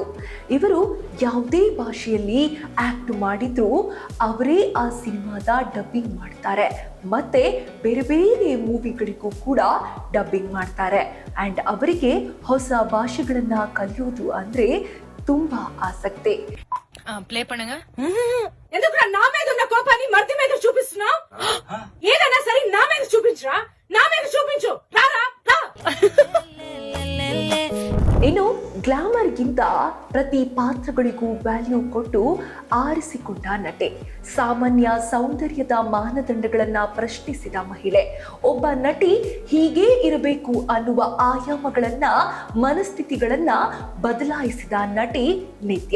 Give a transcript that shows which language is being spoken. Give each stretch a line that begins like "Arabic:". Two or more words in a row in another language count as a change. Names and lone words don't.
Kannada: ಇವರು ಯಾವುದೇ ಭಾಷೆಯಲ್ಲಿ ಆಕ್ಟ್ ಮಾಡಿದ್ರು ಅವರೇ ಆ ಸಿನಿಮಾದ ಡಬ್ಬಿಂಗ್ ಮಾಡ್ತಾರೆ, ಮತ್ತೆ ಬೇರೆ ಬೇರೆ ಮೂವಿಗಳಿಗೂ ಕೂಡ ಡಬ್ಬಿಂಗ್ ಮಾಡ್ತಾರೆ. ಆ್ಯಂಡ್ ಅವರಿಗೆ ಹೊಸ ಭಾಷೆಗಳನ್ನ ಕಲಿಯೋದು ಅಂದ್ರೆ ತುಂಬಾ ಆಸಕ್ತಿ. ప్లే పణంగా
Telugu: ఎందుకురా నా మీద ఉన్న కోపాన్ని మర్ది మీద చూపిస్తున్నావు? ఏదైనా సరే నా మీద చూపించురా, నా మీద చూపించు. రారా రా.
Kannada: ಇನ್ನು ಗ್ಲಾಮರ್ಗಿಂತ ಪ್ರತಿ ಪಾತ್ರಗಳಿಗೂ ವ್ಯಾಲ್ಯೂ ಕೊಟ್ಟು ಆರಿಸಿಕೊಂಡ ನಟಿ. ಸಾಮಾನ್ಯ ಸೌಂದರ್ಯದ ಮಾನದಂಡಗಳನ್ನ ಪ್ರಶ್ನಿಸಿದ ಮಹಿಳೆ. ಒಬ್ಬ ನಟಿ ಹೀಗೇ ಇರಬೇಕು ಅನ್ನುವ ಆಯಾಮಗಳನ್ನ, ಮನಸ್ಥಿತಿಗಳನ್ನ ಬದಲಾಯಿಸಿದ ನಟಿ ನಿತ್ಯ.